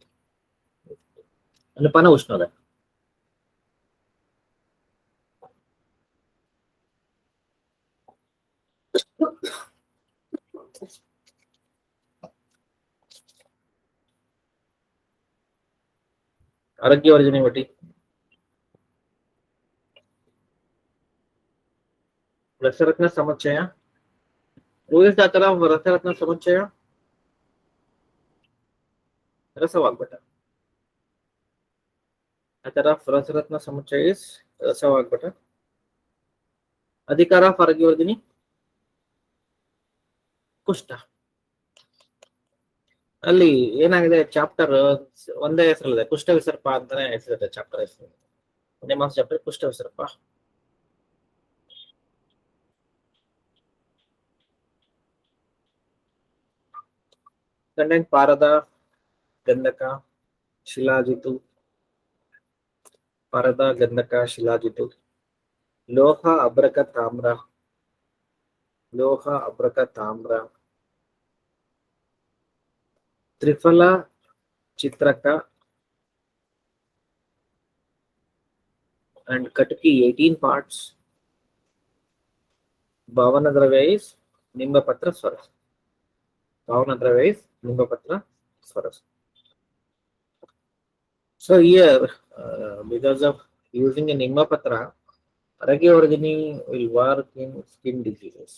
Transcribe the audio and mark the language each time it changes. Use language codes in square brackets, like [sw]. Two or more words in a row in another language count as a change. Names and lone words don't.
[sa] Anupana Ushnodaka. Aragya Varjanivati. Rasaratna Samachaya. [en] Who is the author of Rasaratna Samachaya? Rasavagbata. Author of Rasaratna Samachaya is Rasavagbata. Adhikara of Aragya Varjini? Kushta. [kn] ಅಲ್ಲಿ ಏನಾಗಿದೆ ಚಾಪ್ಟರ್ ಒಂದೇ ಹೆಸರಲ್ಲಿದೆ, ಕುಷ್ಠ ವಿಸರ್ಪ ಅಂತಾನೆ ಹೆಸರಿದೆ ಚಾಪ್ಟರ್ ಹೆಸರು. [en] name of chapter [kn] ಕುಷ್ಠ ವಿಸರ್ಪ. ಕಂಟೆಂಟ್ ಪಾರದ, ಗಂಧಕ, ಶಿಲಾಜಿತು, ಪಾರದ, ಗಂಧಕ, ಶಿಲಾಜಿತು, ಲೋಹ, ಅಬ್ರಕ, ತಾಮ್ರ, ಲೋಹ, ಅಬ್ರಕ, ತಾಮ್ರ, ತ್ರಿಫಲ, ಚಿತ್ರಕ, [en] and Kataki 18 parts. Bhavana Dravya is Nimbapatra Swaras. Bhavanadra is Nimbapatra Swaras. So here, because of using a Nimbapatra, Aragyavargini will work in skin diseases.